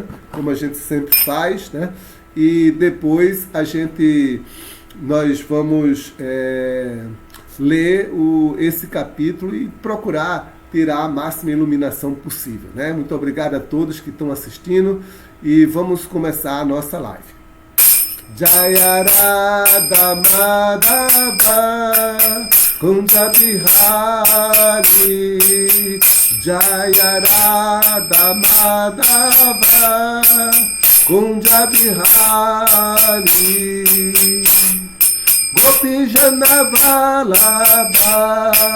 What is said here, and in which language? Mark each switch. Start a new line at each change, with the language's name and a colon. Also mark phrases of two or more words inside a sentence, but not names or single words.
Portuguese: Como a gente sempre faz, né? E depois nós vamos ler esse capítulo e procurar tirar a máxima iluminação possível, né? Muito obrigado a todos que estão assistindo e vamos começar a nossa live.
Sanskrit: Jaya Radha Madhava Kunja Bihari, Jaya Radha Madhava Kunja Bihari, Gopi Jana Vallabha